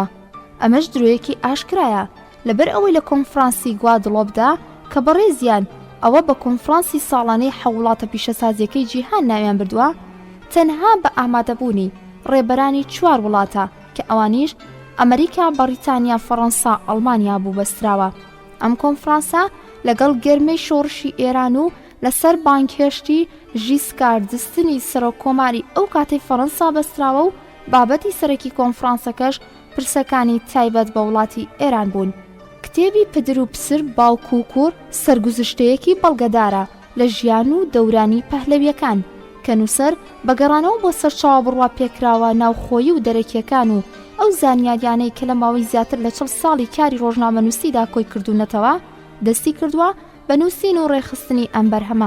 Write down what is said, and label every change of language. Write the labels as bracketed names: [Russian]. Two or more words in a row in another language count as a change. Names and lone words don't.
[Central Kurdish] ئەمەش درۆیەکی ئاشکرایە لەبەر ئەوەی لە کۆنفرانسی گوادلۆبدا کە بەڕێزیان ئەوە بە کۆنفرانسی ساڵانەی 7 وڵاتە پیشەسازیەکەی جیهان ناویان بردووە، تەنها بە ئامادەبوونی ڕێبەرانی 4 وڵاتە کە ئەوانیش ئەمریکا، بەریتانیا، فەڕەنسا، ئەڵمانیا بوو بەستراوە. ئەم کۆنفرانسە لەگەڵ گەرمەی شۆڕشی ئێران و لەسەر بانکێشتی ژیسکار دستنی سەرۆکۆماری ئەو کاتەی فەڕەنسا بەستراوە و بابەتی سەرەکی کۆنفرانسەکەش پرسەکانی تایبەت بە وڵاتی ئێران بوون. کتێبی پدر و پسر باوک و کوور سەرگوزشتەیەکی بەڵگەدارە لە ژیان و دەورانی پەهلەویەکان کە نووسەر بەگەڕانەوە بۆ سەرچاوە بڕوا پێکراوە ناوخۆیی و دەرەکیەکان و ئەو زانیاریانەی کە لە ماوەی زیاتر لە 40 ساڵی کاری ڕۆژنامەنووسیدا کۆی کردوونەتەوە دەستی کردووە بە نووسین و ڕێخستنی ئەم بەرهەمە.